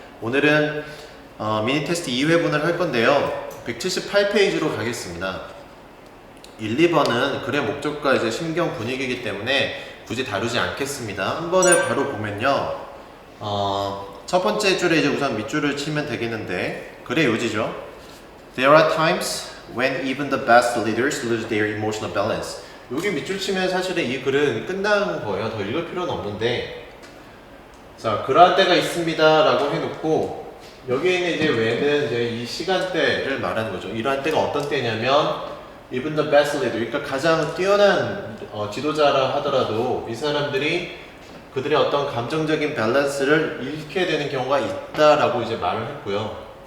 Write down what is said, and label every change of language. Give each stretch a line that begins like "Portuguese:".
Korean: 오늘은 미니 테스트 2회분을 할 건데요. 178페이지로 가겠습니다. 1, 2번은 글의 목적과 이제 심경 분위기이기 때문에 굳이 다루지 않겠습니다. 한 번을 바로 보면요. 첫 번째 줄에 이제 우선 밑줄을 치면 되겠는데, 글의 요지죠.
English: There are times when even the best leaders lose their emotional balance.
Korean: 여기 밑줄 치면 사실은 이 글은 끝난 거예요. 더 읽을 필요는 없는데, 자, 그러한 때가 있습니다 라고 해놓고, 여기에 있는 이제 when은 이제 이 시간대를 말하는 거죠. 이러한 때가 어떤 때냐면
English: even the best leader,
Korean: 그러니까 가장 뛰어난 지도자라 하더라도 이 사람들이 그들의 어떤 감정적인 밸런스를 잃게 되는 경우가 있다라고 이제 말을 했고요.